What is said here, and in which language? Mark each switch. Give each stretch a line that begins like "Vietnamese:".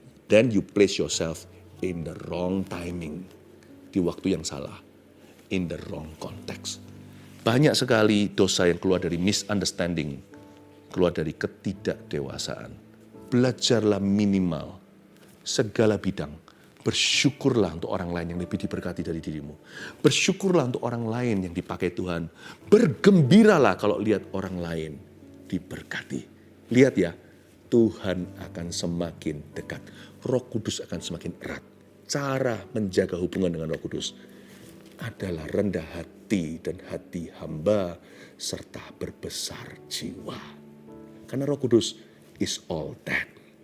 English: Then you place yourself in the wrong timing.
Indonesian: Di waktu yang salah.
English: In the wrong context.
Indonesian: Banyak sekali dosa yang keluar dari misunderstanding. Keluar dari ketidakdewasaan. Belajarlah minimal segala bidang. Bersyukurlah untuk orang lain yang lebih diberkati dari dirimu. Bersyukurlah untuk orang lain yang dipakai Tuhan. Bergembiralah kalau lihat orang lain diberkati. Lihat ya, Tuhan akan semakin dekat. Roh Kudus akan semakin erat. Cara menjaga hubungan dengan Roh Kudus adalah rendah hati dan hati hamba serta berbesar jiwa.
English: Karena Roh Kudus is all that.